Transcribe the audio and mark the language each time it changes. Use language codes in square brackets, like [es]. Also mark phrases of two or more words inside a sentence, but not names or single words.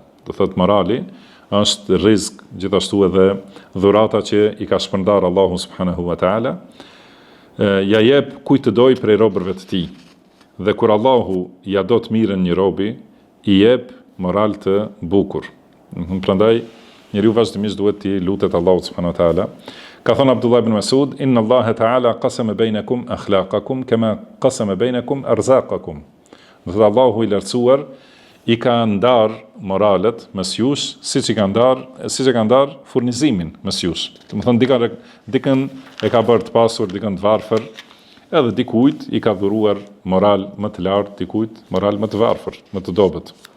[sq] Do thotë morali është rizq, gjithashtu edhe dhurata që i ka shpërndar Allahu [ar] سبحانه وتعالى, [sq] ja jep kujt të doj prej robërve të tij. Dhe kur Allahu ja do të mirën një robi, i jep moral të bukur. Prandaj njeriu vazhdimisht duhet të lutet Allahut [ar] سبحانه وتعالى. [sq] Ka thënë Abdullah ibn Mas'ud, [ar] إن الله تعالى قسم بينكم أخلاقكم كما قسم بينكم أرزاقكم. [sq] Do thotë Allahu i lartësuar i ka ndar moralet mes jush, siç e ka ndar furnizimin mes jush. Do të thonë dikën e ka bërë të pasur, dikën të varfër, edhe dikujt i ka dhuruar moral më të lartë, dikujt moral më të varfër, më të dobët.